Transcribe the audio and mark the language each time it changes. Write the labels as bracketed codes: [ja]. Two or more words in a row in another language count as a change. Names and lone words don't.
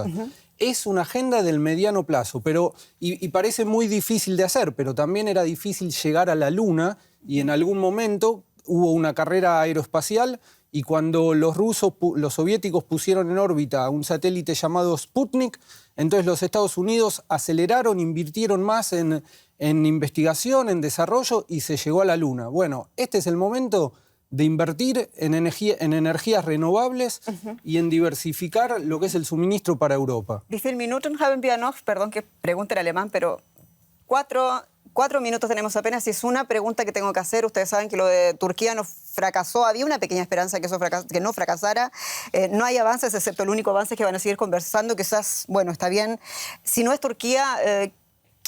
[es] Es una agenda del mediano plazo, y parece muy difícil de hacer, pero también era difícil llegar a la Luna y en algún momento hubo una carrera aeroespacial y cuando los soviéticos pusieron en órbita un satélite llamado Sputnik, entonces los Estados Unidos aceleraron, invirtieron más en investigación, en desarrollo y se llegó a la Luna. Bueno, este es el momento de invertir en energías renovables y en diversificar lo que es el suministro para Europa. [de] Wie viele Minuten haben wir noch? [es] Perdón que pregunte en alemán, pero 4 minutos tenemos apenas y es una pregunta que tengo que hacer. Ustedes saben que lo de Turquía no fracasó. Había una pequeña esperanza que no fracasara. No hay avances, excepto el único avance es que van a seguir conversando. Quizás, bueno, está bien. Si no es Turquía...